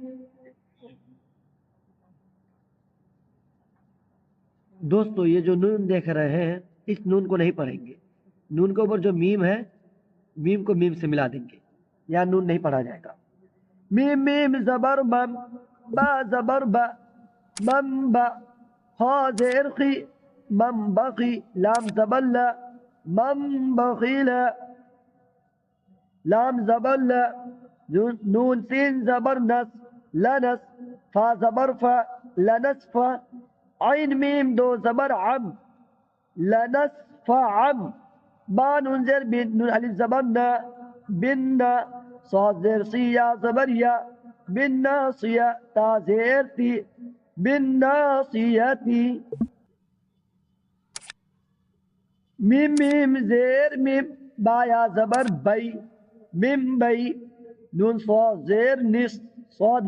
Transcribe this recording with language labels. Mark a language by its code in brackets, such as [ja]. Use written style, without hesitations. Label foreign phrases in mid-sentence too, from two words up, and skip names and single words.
[ur] دوستو، یہ جو نون دیکھ رہے ہیں اس نون کو نہیں پڑھیں گے۔ نون کے اوپر جو میم ہے، میم کو میم سے ملا دیں گے، یا نون نہیں پڑھا جائے گا۔ میم میم زبر مم، با زبر با، مم با، خا زیر خی، مم بخی، لام زبر لا، مم بخیلا، لام زبر لا، نون سین زبر نس، لنس، فا زبر فا، لنس فا، عین میم دو زبر عم، لنس فا عم، با نون زیر بن، نون الف زبر نا، بن نا، صاد زیر سیا زبر یا، بن ناصیہ، تا زیر تی، بن ناصیتی، میم میم زیر میم، با یا زبر بی، میم بی، نون صاد زیر نس، صاد